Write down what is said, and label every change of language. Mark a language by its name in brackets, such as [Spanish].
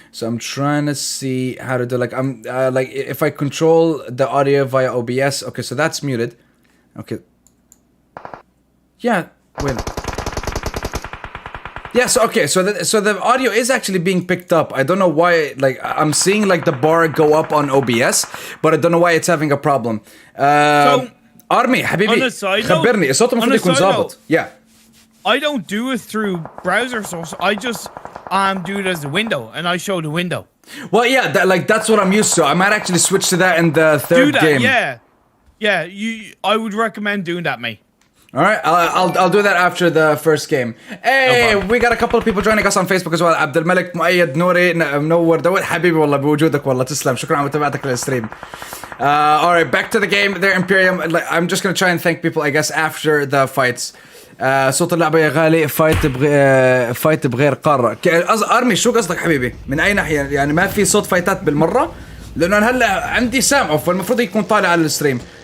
[English] So I'm trying to see how to do like if I control the audio via OBS. Okay, so that's muted. Okay. Yeah. Wait. Yeah, so the audio is actually being picked up. I don't know why, like, I'm seeing, like, the bar go up on OBS, but I don't know why it's having a problem. [Arabic] Army, حبيبي, خبرني, الصوت المفروض يكون ظابط. [English] Yeah. I don't do it through browser source. I just do it as a window, and I show the window. Well, yeah, that's what I'm used to. I might actually switch to that in the third game. Yeah. I would recommend doing that, mate. All right, I'll do that after the first game. Hey, we got a couple of people joining us on Facebook as well. [Arabic] عبد الملك مؤيد نوري منور داود حبيبي والله بوجودك والله تسلم شكرا على متابعتك للستريم. [English] All right, back to the game. There, Imperium. I'm just gonna try and thank people, I guess, after the fights. [Arabic] صوت اللعبة يا غالي فايت بغير قارة. أرمي شو قصدك حبيبي؟ من أي ناحية؟ يعني ما في صوت فايتات بالمرة؟ لأنه أنا هلا عندي سامع فالمفروض يكون طالع على الستريم.